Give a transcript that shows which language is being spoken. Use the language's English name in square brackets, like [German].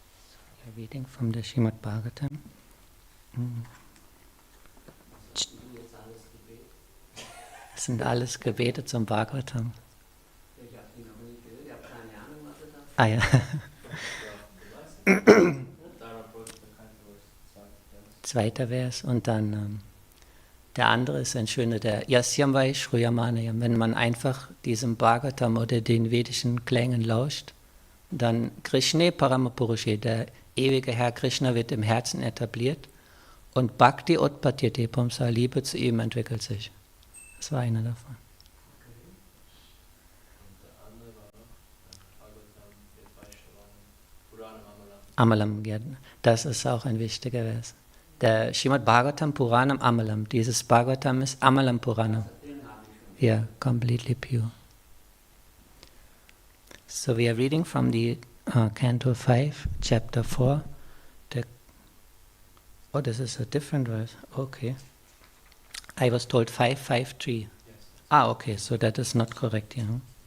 [English] So we're reading from the Srimad Bhagavatam. [German] Das sind alles Gebete zum Bhagavatam. Ich habe die noch nicht gehört, ich habe keine Ahnung, was das ist. Ah ja. Zweiter Vers und dann der andere ist ein schöner, der [Sanskrit] Yasyam Vaishruyamanayam. [German] Wenn man einfach diesem Bhagavatam oder den vedischen Klängen lauscht, dann Krishna Paramapurushe, der ewige Herr Krishna wird im Herzen etabliert und [Sanskrit] Bhakti Utpatyate Pumsa, [German] Liebe zu ihm entwickelt sich. Das war einer davon. Amalam, ja, das ist auch ein wichtiger Vers. Der Srimad Bhagavatam Puranam Amalam. Dieses Bhagavatam ist Amalam Puranam. [English] Yeah, completely pure. So we are reading from the Canto 5, Chapter 4. Oh, this is a different verse. Okay. I was told 553. Yes. Ah, okay, so that is not correct, you know.